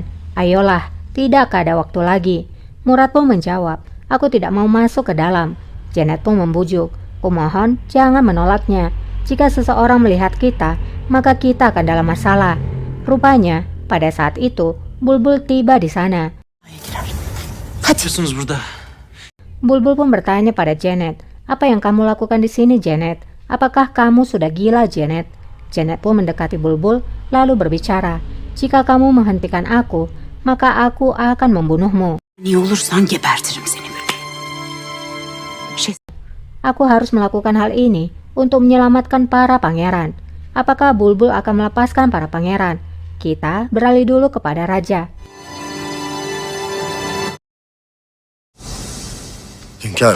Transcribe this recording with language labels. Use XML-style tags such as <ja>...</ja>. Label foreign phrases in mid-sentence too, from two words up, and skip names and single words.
<id>Ayolah, tidak ada waktu lagi. Murad pun menjawab, aku tidak mau masuk ke dalam. Janet pun membujuk, kumohon jangan menolaknya. Jika seseorang melihat kita, maka kita akan dalam masalah. Rupanya, pada saat itu, Bulbul tiba di sana.</id> <tr>Yapıyorsunuz burada?</tr> <id>Bulbul pun bertanya pada Janet, apa yang kamu lakukan di sini, Janet? Apakah kamu sudah gila, Janet? Janet pun mendekati Bulbul, lalu berbicara, jika kamu menghentikan aku, maka aku akan membunuhmu.</id> <tr>Ne olursan gebertirim seni bebeğim.</tr> <id>Aku harus melakukan hal ini untuk menyelamatkan para pangeran. Apakah Bulbul akan melepaskan para pangeran? Kita beralih dulu kepada raja.</id> <tr>Hünkârım,</tr>